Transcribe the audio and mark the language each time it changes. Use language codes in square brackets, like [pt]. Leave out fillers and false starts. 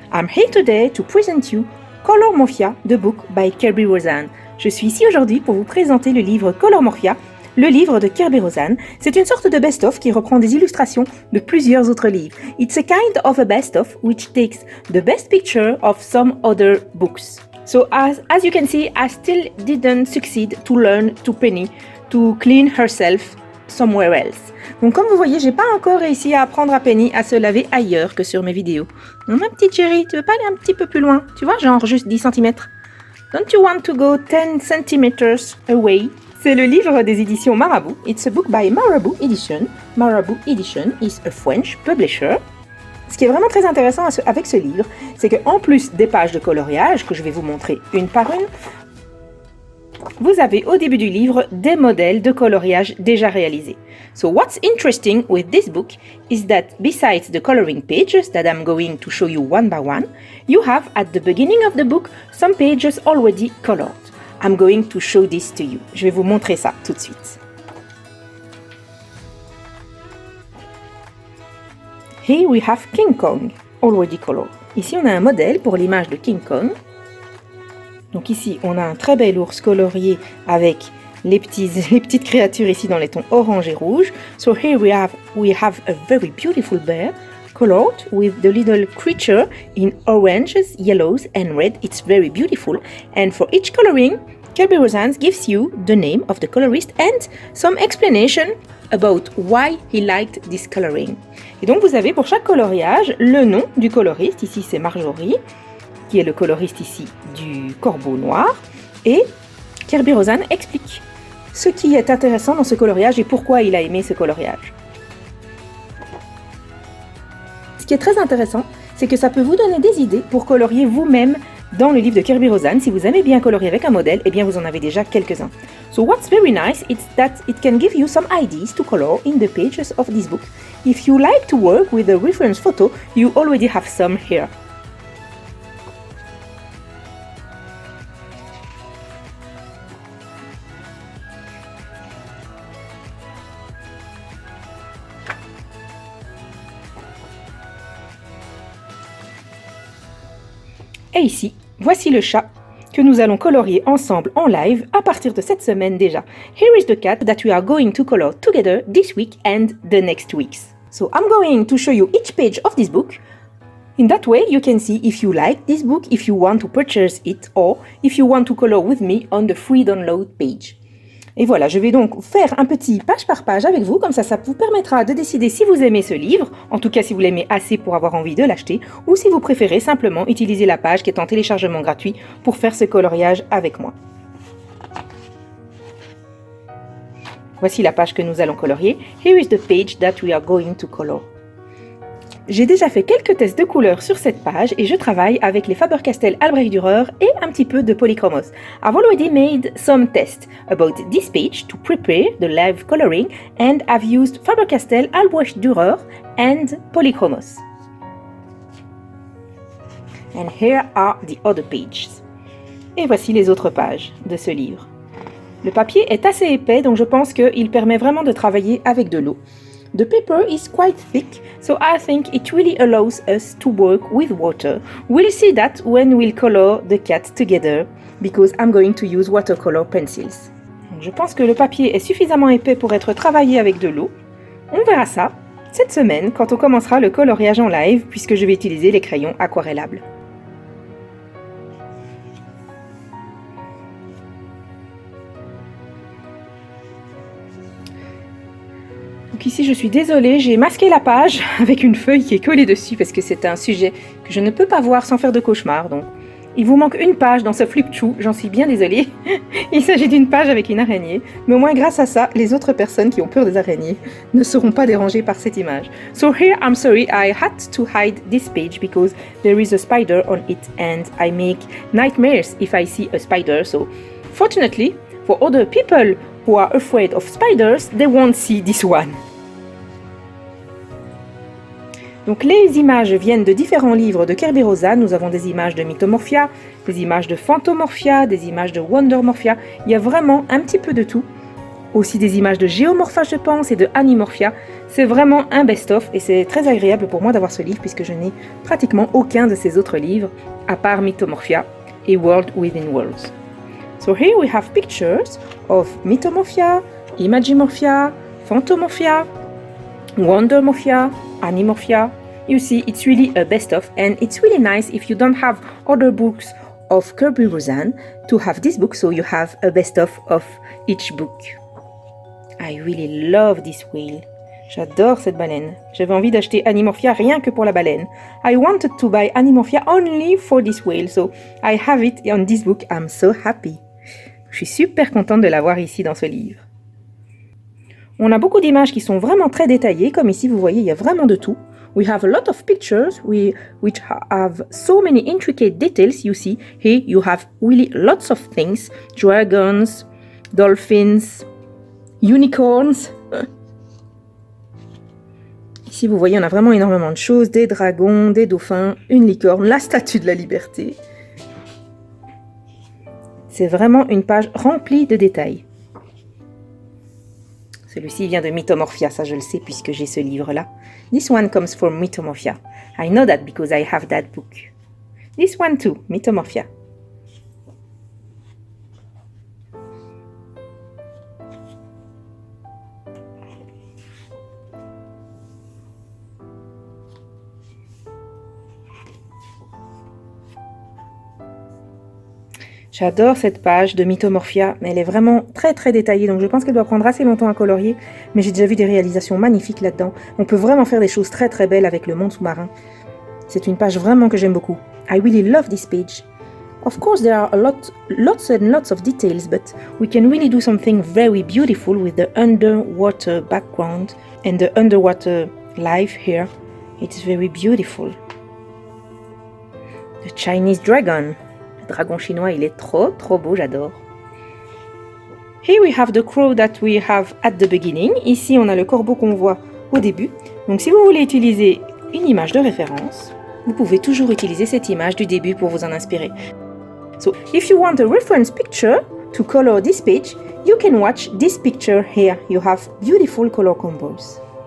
[en] I'm here today to present you Colormorphia, the book by Kerby Rosanes. [fr] Je suis ici aujourd'hui pour vous présenter le livre Colormorphia, le livre de Kerby Rosanes. C'est une sorte de best-of qui reprend des illustrations de plusieurs autres livres. [en] It's a kind of a best-of which takes the best picture of some other books. So as you can see, I still didn't succeed to learn to Penny to clean herself somewhere else. [fr] Donc comme vous voyez, j'ai pas encore réussi à apprendre à Penny à se laver ailleurs que sur mes vidéos. Donc, ma petite chérie, tu veux pas aller un petit peu plus loin? Tu vois, genre juste 10 cm. [en] Don't you want to go 10 cm away? [fr] C'est le livre des éditions Marabout. [en] It's a book by Marabout Edition. Marabout Edition is a French publisher. [fr] Ce qui est vraiment très intéressant avec ce livre, c'est qu'en plus des pages de coloriage, que je vais vous montrer une par une, vous avez au début du livre des modèles de coloriage déjà réalisés. [en] So what's interesting with this book is that besides the coloring pages that I'm going to show you one by one, you have at the beginning of the book some pages already colored. I'm going to show this to you. [fr] Je vais vous montrer ça tout de suite. [en] Here we have King Kong, already colored. [fr] Ici, on a un modèle pour l'image de King Kong. Donc ici, on a un très bel ours colorié avec les petites créatures ici dans les tons orange et rouge. [en] So here we have a very beautiful bear colored with the little creature in oranges, yellows and red. It's very beautiful. And for each coloring, Kerby Rosanes gives you the name of the colorist and some explanation about why he liked this coloring. [fr] Et donc vous avez pour chaque coloriage le nom du coloriste. Ici c'est Marjorie, qui est le coloriste ici du corbeau noir. Et Kerby Rosanes explique ce qui est intéressant dans ce coloriage et pourquoi il a aimé ce coloriage. Ce qui est très intéressant, c'est que ça peut vous donner des idées pour colorier vous-même dans le livre de Kerby Rosanes. Si vous aimez bien colorier avec un modèle, eh bien vous en avez déjà quelques-uns. [en] So what's very nice is that it can give you some ideas to color in the pages of this book. If you like to work with a reference photo, you already have some here. [fr] Et ici, voici le chat que nous allons colorier ensemble en live à partir de cette semaine déjà. [en] Here is the cat that we are going to color together this week and the next weeks. So I'm going to show you each page of this book. In that way, you can see if you like this book, if you want to purchase it, or if you want to color with me on the free download page. [fr] Et voilà, je vais donc faire un petit page par page avec vous, comme ça vous permettra de décider si vous aimez ce livre, en tout cas si vous l'aimez assez pour avoir envie de l'acheter, ou si vous préférez simplement utiliser la page qui est en téléchargement gratuit pour faire ce coloriage avec moi. Voici la page que nous allons colorier. [en] Here is the page that we are going to color. [fr] J'ai déjà fait quelques tests de couleurs sur cette page et je travaille avec les Faber-Castell Albrecht Dürer et un petit peu de Polychromos. [en] I've already made some tests about this page to prepare the live coloring and I've used Faber-Castell Albrecht Dürer and Polychromos. And here are the other pages. [fr] Et voici les autres pages de ce livre. Le papier est assez épais, donc je pense qu'il permet vraiment de travailler avec de l'eau. [en] The paper is quite thick, so I think it really allows us to work with water. We'll see that when we'll color the cat together, because I'm going to use watercolor pencils. [fr] Je pense que le papier est suffisamment épais pour être travaillé avec de l'eau. On verra ça cette semaine quand on commencera le coloriage en live, puisque je vais utiliser les crayons aquarellables. Donc ici, je suis désolée, j'ai masqué la page avec une feuille qui est collée dessus parce que c'est un sujet que je ne peux pas voir sans faire de cauchemar. Donc, il vous manque une page dans ce flip-chou, j'en suis bien désolée. Il s'agit d'une page avec une araignée, mais au moins grâce à ça, les autres personnes qui ont peur des araignées ne seront pas dérangées par cette image. [en] So here, I'm sorry, I had to hide this page because there is a spider on it and I make nightmares if I see a spider. So fortunately, for other people who are afraid of spiders, they won't see this one. [fr] Donc les images viennent de différents livres de Kerby Rosanes. Nous avons des images de Mythomorphia, des images de Phantomorphia, des images de Wondermorphia. Il y a vraiment un petit peu de tout. aussi des images de Géomorpha, je pense, et de Animorphia. C'est vraiment un best-of et c'est très agréable pour moi d'avoir ce livre puisque je n'ai pratiquement aucun de ces autres livres à part Mythomorphia et World Within Worlds. [en] So here we have pictures of Mythomorphia, Imagimorphia, Phantomorphia, Wondermorphia, Animorphia. You see, it's really a best-of and it's really nice if you don't have other books of Kerberos-An to have this book so you have a best-of of each book. I really love this whale. [fr] J'adore cette baleine. J'avais envie d'acheter Animorphia rien que pour la baleine. [en] I wanted to buy Animorphia only for this whale, so I have it on this book. I'm so happy. [fr] Je suis super contente de l'avoir ici dans ce livre. On a beaucoup d'images qui sont vraiment très détaillées, comme ici vous voyez, il y a vraiment de tout. [en] We have a lot of pictures which have so many intricate details. You see, here you have really lots of things. Dragons, dolphins, unicorns. [fr] Ici, vous voyez, on a vraiment énormément de choses. Des dragons, des dauphins, une licorne, la statue de la liberté. C'est vraiment une page remplie de détails. Celui-ci vient de Mythomorphia, ça je le sais puisque j'ai ce livre-là. [en] This one comes from Mythomorphia. I know that because I have that book. This one too, Mythomorphia. [fr] J'adore cette page de Mythomorphia, mais elle est vraiment très très détaillée, donc je pense qu'elle doit prendre assez longtemps à colorier, mais j'ai déjà vu des réalisations magnifiques là-dedans. On peut vraiment faire des choses très très belles avec le monde sous-marin. C'est une page vraiment que j'aime beaucoup. [en] I really love this page. Of course there are lots and lots of details, but we can really do something very beautiful with the underwater background and the underwater life here. It's very beautiful. The Chinese dragon. [fr] Le dragon chinois, il est trop beau, j'adore. [en] Here we have the crow that we have at the beginning. [fr] Ici, on a le corbeau qu'on voit au début. Donc, si vous voulez utiliser une image de référence, vous pouvez toujours utiliser cette image du début pour vous en inspirer. [en] So, if you want a reference picture to color this page, you can watch this picture here. You have beautiful color combos.